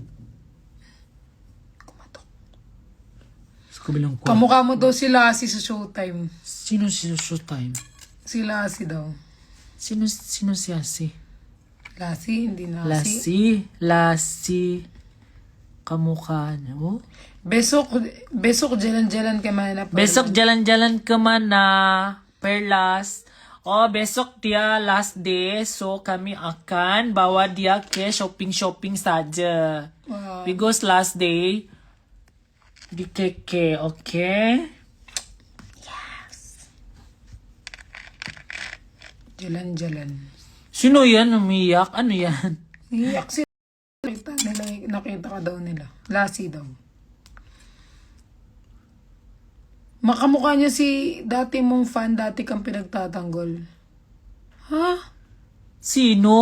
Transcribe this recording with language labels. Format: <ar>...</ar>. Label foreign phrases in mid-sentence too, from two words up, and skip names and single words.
<tl>Kumatok. Sa kabilang ko. Kamukha mo daw si Lassie sa Showtime. Sino si Showtime? Si Lassie daw. Sino si Asi? Lassie, hindi na Lassie. Lassie. Kamukha niya. Oh?</tl> <ms>Besok jalan-jalan ka man na. Besok jalan-jalan ka man na Perlas. Oh, besok dia</ms> <en>last day.</en> <ms>So, kami akan bawa dia ke shopping-shopping saja. Wow.</ms> <en>Because last day,</en> <ms>di KK, okay? Jalan-jalan.</ms> <tl>Sino yan? Umiyak? Ano yan? Iyak sila. Nakita ka daw nila. Lassie daw. Makamukha niya si dati mong fan, dati kang pinagtatanggol. Ha? Sino?</tl>